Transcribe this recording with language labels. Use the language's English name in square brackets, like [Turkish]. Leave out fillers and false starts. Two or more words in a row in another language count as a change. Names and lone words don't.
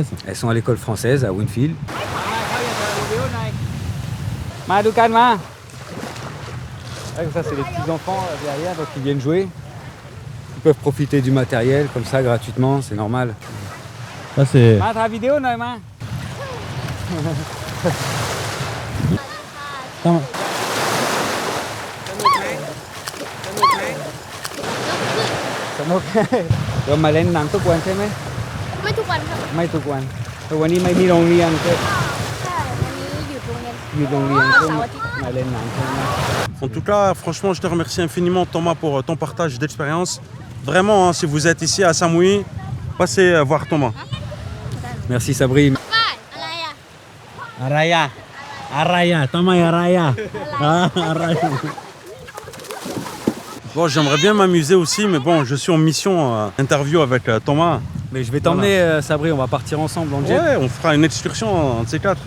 [French] Elles sont à l'école française, à Winfield. Madoukan, ma. Ça, c'est les petits-enfants derrière, donc ils viennent jouer. Ils peuvent profiter du matériel comme ça, gratuitement, c'est normal. Ça, c'est... Ma, ta vidéo, non, ma. [Thai] สนุกเรามาเล่นน้ำทุกวันใช่ไหม ไม่ทุกวันครับ ไม่ทุกวันแต่วันนี้ไม่มีโรงเรียนก็ ใช่วันนี้หยุดโรงเรียน อยู่โรงเรียนก็ เสาร์อาทิตย์ มาเล่นน้ำใช่ไหม [French] En tout cas, franchement, je te remercie infiniment, Thomas, pour ton partage d'expérience. Vraiment, hein, si vous êtes ici à Samui, passez voir Thomas. Merci Sabri. [Thai] ป้ายอะไรอ่ะ [French] Araya. Araya. Thomas Araya. Araya. Bon, j'aimerais bien m'amuser aussi, mais bon, je suis en mission interview avec Thomas. Mais je vais t'emmener Sabri, on va partir ensemble en jet. Ouais, on fera une excursion entre ces quatre.